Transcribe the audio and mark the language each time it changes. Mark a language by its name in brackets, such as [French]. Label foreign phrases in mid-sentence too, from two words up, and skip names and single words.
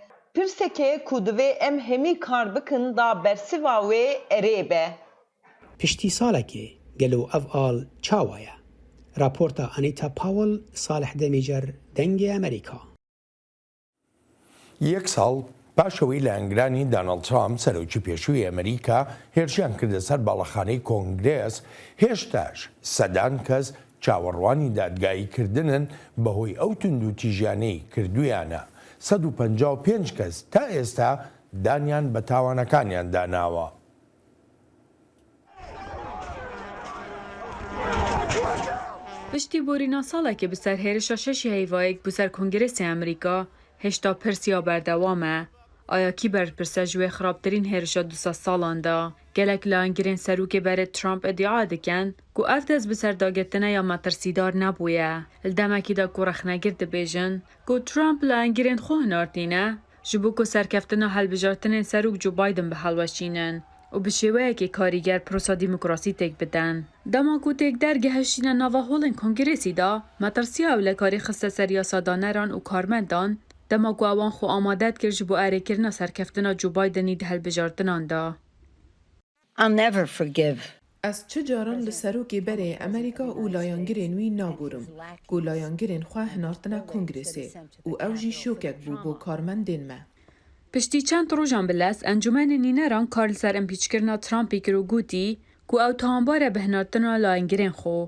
[Kurdish] Pirseke ku divê em hemî kar bikin da bersiva wê erê be. Piştî salekê gelo ev al çawa ye. Raporta Anita Powell, Salih Demîcer, Dengê Amerîka. Yek sal [Central Kurdish] پاشەوەی لە ئەنگرانی دانەڵد ترامپ سەرۆکی پێشووی ئەمریکا هێرشیان کردە سەر باڵەخانەی کۆنگرێس هێشتاش سەدان کەس چاوەڕوانی دادگاییکردنن بەهۆی ئەو توند و تیژیانەی کردویانە 155 کەس تا ئێستا دانیان بە تاوانەکانیان داناوە. [Kurdish] پشتی بۆرینا ساڵێکی بەسەر هێرشە شەشی هەیڤایەک بوو سەر کۆنگرێسی ئەمریکا هێشتا پرسیا بەردەوامە آیا کی بەرپرسە ژوێ خراپترین هێرشە 200 ساڵاندا gelek layingirên serokê berê Trump iddia dikin ku ev dest bi serdagirtina ya metirsidar nebûye. Li demekî de ku rexnegir dibêjin ku Trump layingirên xwe hinartîne ji bo ku serkeftina helbijartinên serok Joe Biden bi helweşînin û bi şêweyekê karîger prosa demokrasî têk bidin. Dema ku têk dergehişîna nava holên Kongresî da, metirsiya ewlekarî xiste ser yasadanaran û karmendan, dema ku ewan xwe amade dikir ji bo erêkirina serkeftina Joe Bidenî di helbijartinan da. [English] I'll never forgive. [Kurdish] Ez çi caran li serokê berê Amerîka û layangirên wî naborim ku layangirên xwe hinartina Kongresê û ew jî şokek bû bo karmendên me. Piştî çend rojan bi les Encûmenê Nîneran kar li ser impîçkirina Trumpê kir û gotî ku ew tohanbar e bi hinartina layingirên xwe.